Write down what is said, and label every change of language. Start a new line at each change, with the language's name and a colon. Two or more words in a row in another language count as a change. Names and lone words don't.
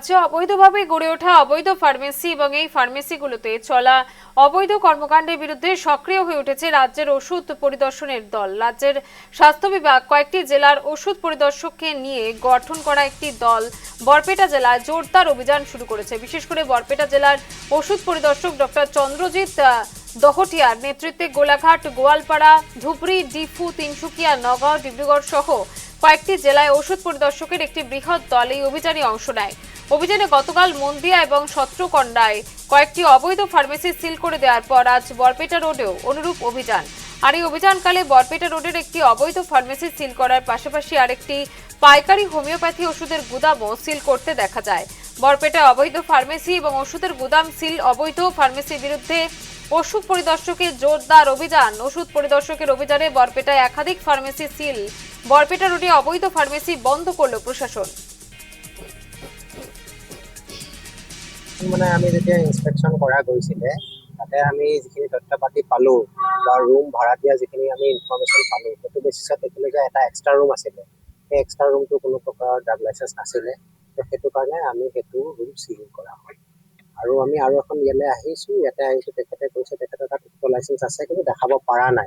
Bangla: রাজ্যে অবৈধভাবে গড়ে ওঠা অবৈধ ফার্মেসি এবং এই ফার্মেসিগুলোতে চলা অবৈধ কর্মকাণ্ডের বিরুদ্ধে সক্রিয় হয়ে উঠেছে রাজ্যের ওষুধ পরিদর্শনের দল। রাজ্যের স্বাস্থ্য বিভাগ কয়েকটি জেলার ওষুধ পরিদর্শককে নিয়ে গঠন করা একটি দল বরপেটা জেলায় জোরদার অভিযান শুরু করেছে। বিশেষ করে বরপেটা জেলার ওষুধ পরিদর্শক ডক্টর চন্দ্রজিৎ দহটিয়ার নেতৃত্বে গোলাঘাট, গোয়ালপাড়া, ধুবড়ী, ডিফু, তিনসুকিয়া, নগাঁও, ডিব্রুগড় সহ কয়েকটি জেলায় ওষুধ পরিদর্শকের একটি বৃহৎ দল এই অভিযানে অংশ নেয়। অভিযানে গতকাল মন্দিয়া এবং সত্রকন্ডায় কয়েকটি অবৈধ ফার্মেসি সিল করে দেওয়ার পর আজ বরপেটা রোডেও অনুরূপ অভিযান। আর এই অভিযানকালে বরপেটা রোডের একটি অবৈধ ফার্মেসি সিল করার পাশাপাশি আরেকটি পাইকারি হোমিওপ্যাথি ওষুধের গুদামও সিল করতে দেখা যায়। বরপেটায় অবৈধ ফার্মেসি এবং ওষুধের গুদাম সিল, অবৈধ ফার্মেসির বিরুদ্ধে ওষুধ পরিদর্শকের জোরদার অভিযান। ওষুধ পরিদর্শকের অভিযানে বরপেটায় একাধিক ফার্মেসি সিল। বরপেটা রোডে অবৈধ ফার্মেসি বন্ধ করল প্রশাসন।
Assamese: মানে আমি যেতিয়া ইনস্পেকশন কৰা গৈছিলে তাতে আমি যিখিনি তথ্য পাতি পালো বা ৰুম ভাড়া দিয়া যিখিনি আমি ইনফৰমেশ্যন পালো সেইটো বেচিছত দেখিলো যে এটা
English: extra room
Assamese: আছিলে। সেই
English: extra roomটো
Assamese: কোনো প্ৰকাৰৰ
English: drug licence
Assamese: নাছিলে, তো সেইটো কাৰণে আমি সেইটো ৰুম চিল কৰা হয়। আৰু আমি আৰু এখন ইয়ালৈ আহিছো, ইয়াতে আহিছো তেখেতে কৈছে তেখেতৰ তাত লাইচেঞ্চ আছে কিন্তু দেখাব পৰা নাই।